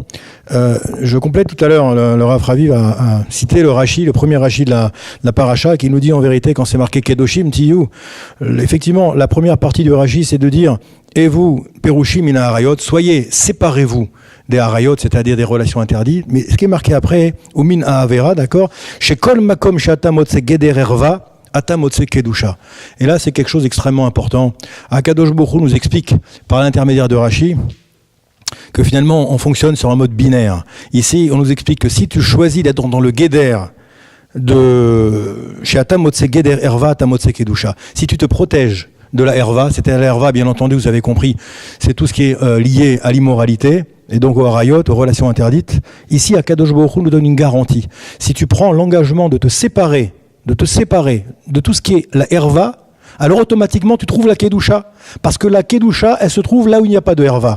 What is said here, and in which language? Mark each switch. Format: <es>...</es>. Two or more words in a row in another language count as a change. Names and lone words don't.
<fr>Je complète tout à l'heure, le Rav Raviv a cité le Rashi, le premier Rashi de la paracha, qui nous dit en vérité, quand c'est marqué</fr> <he>קדושים תהיו,</he> <fr>effectivement la première partie du Rashi c'est de dire, et vous,</fr> <he>פרושים מן העריות,</he> <fr>soyez, séparez-vous des harayot, c'est-à-dire des relations interdites, mais ce qui est marqué après, ou</fr> <he>מן העבירה,</he> <fr>d'accord,</fr> <he>שכל מקום שאתה מוצא גדר ערוה אתה מוצא קדושה.</he> <fr>Et là, c'est quelque chose d'extrêmement important.</fr> <he>הקדוש ברוך הוא</he> <fr>nous explique, par l'intermédiaire de Rashi, que finalement, on fonctionne sur un mode binaire. Ici, on nous explique que si tu choisis d'être dans le geder de</fr> <he>שאתה מוצא גדר ערוה אתה מוצא קדושה,</he> <fr>si tu te protèges de la herva, c'est-à-dire la herva, bien entendu, vous avez compris, c'est tout ce qui est lié à l'immoralité, et donc aux harayot, aux relations interdites. Ici,</fr> <he>הקדוש ברוך הוא</he> <fr>nous donne une garantie. Si tu prends l'engagement de te séparer de tout ce qui est la herva, alors automatiquement tu trouves la kedusha, parce que la kedusha, elle se trouve là où il n'y a pas de herva.</fr>